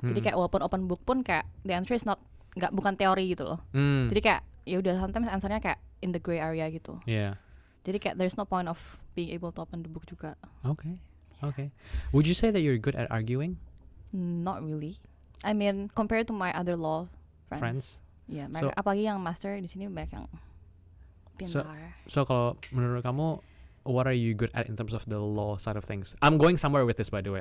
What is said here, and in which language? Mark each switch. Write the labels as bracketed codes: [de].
[id] Jadi kayak walaupun [en] open book [id] pun kayak [en] the answer is [id] bukan teori gitu loh. Jadi kayak ya udah [en] sometimes [id] answernya kayak [en] in the gray area [id] gitu. Iya. Jadi kayak [en] there's no point of being able to open the book [id] juga. [en] Okay. Would you say that you're good at arguing? Not really. I mean compared to my other law friends. [id] Iya, apalagi yang master di sini banyak yang pintar. [en] So [id] kalau menurut kamu [en] what are you good at in terms of the law side of things? I'm going somewhere with this, by the way.